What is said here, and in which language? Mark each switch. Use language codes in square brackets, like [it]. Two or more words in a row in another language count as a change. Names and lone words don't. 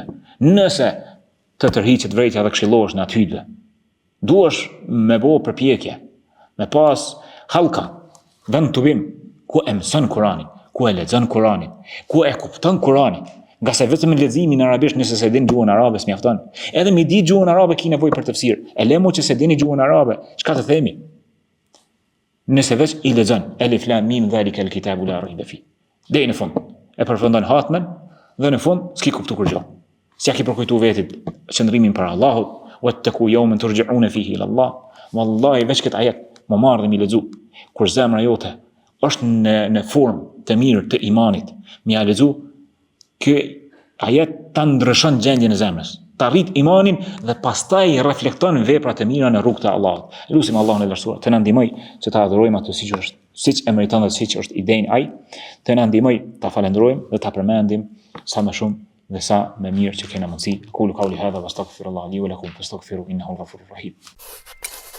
[sq] Nëse të tërhiqet vërejtja dhe këshillohesh në atë hutbë, duhesh me bo përpjekje, me pas halka, vend tubim ku e mëson Kur'anin, ku e lexon Kur'anin, ku e kupton Kur'anin. Nga se vetëm leximi në arabisht nëse se din gjuhën arabe s'mjafton. Edhe mi di gjuhën arabe ki nevojë për tafsir. E lemo që se dini gjuhën arabe, çka të themi? Nëse veç i lexon [ar] الم ذلك الكتاب لا ريب فيه. [sq] Deri në fund. E përfundon hatmen dhe në fund s'ki kuptu kur gjë. S'ja ki përkujtu vetit qëndrimin para Allahut, [ar] واتقوا يوما ترجعون فيه إلى الله. [sq] Wallahi veç këtë ajet më marr dhe mi lexu. Kur zemra jote është në formë të mirë të imanit, mi ja lexu ky ajet ta ndryshon gjendjen e zemrës, ta rrit imanin dhe pastaj reflekton veprat e mira në rrugt të Allahut. Lutim Allahun e lartësuar të na ndihmoj që ta adhurojmë atë siç e meriton dhe siç është idenë ai, të na ndihmoj ta falenderojmë dhe ta përmendim sa më shumë dhe sa më mirë që kena mundësi. [ar] قولوا قولي هذا واستغفر الله لي ولكم فاستغفروا إنه غفور رحيم.